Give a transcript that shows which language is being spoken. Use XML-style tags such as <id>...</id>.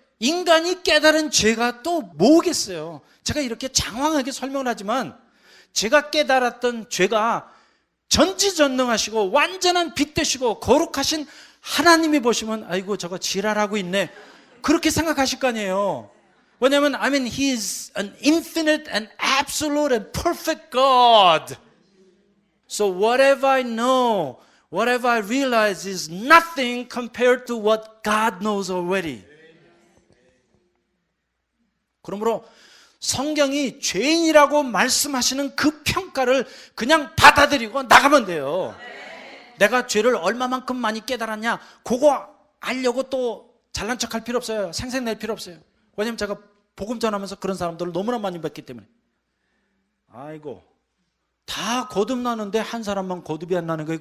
<ko>인간이 깨달은 죄가 또 뭐겠어요? 제가 이렇게 장황하게 설명을 하지만 제가 깨달았던 죄가 전지전능하시고 완전한 빛 되시고 거룩하신 하나님이 보시면 아이고 저거 지랄하고 있네 그렇게 생각하실 거 아니에요. 왜냐하면</ko> <en>He is an infinite and absolute and perfect God. So whatever I know, whatever I realize is nothing compared to what God knows already.</en> <ko>그러므로 성경이 죄인이라고 말씀하시는 그 평가를 그냥 받아들이고 나가면 돼요. 내가 죄를 얼마만큼 많이 깨달았냐, 그거 알려고 또 잘난 척할 필요 없어요. 생색낼 필요 없어요. 왜냐면 제가 복음 전하면서 그런 사람들을 너무나 많이 봤기 때문에. 아이고, 다 거듭나는데 한 사람만 거듭이 안 나는 거예요.</ko>